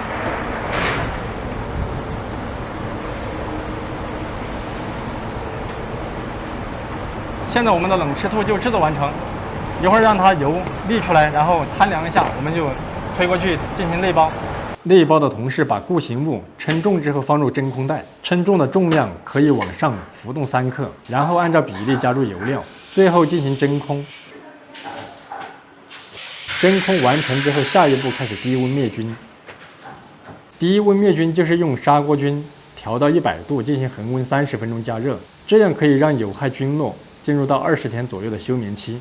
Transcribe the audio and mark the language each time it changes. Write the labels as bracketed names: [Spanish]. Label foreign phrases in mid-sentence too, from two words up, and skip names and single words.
[Chinese] 现在我们的冷吃兔就制作完成。一会儿让它油沥出来，然后摊凉一下，我们就推过去进行内包。内包的同时，把固形物称重之后放入真空袋，称重的重量可以往上浮动3克，然后按照比例加入油料，最後進行真空。真空完成之後，下一步開始低溫滅菌。低溫滅菌就是用砂鍋菌調到100度進行恆溫30分鐘加熱，這樣可以讓有害菌落進入到20天左右的休眠期。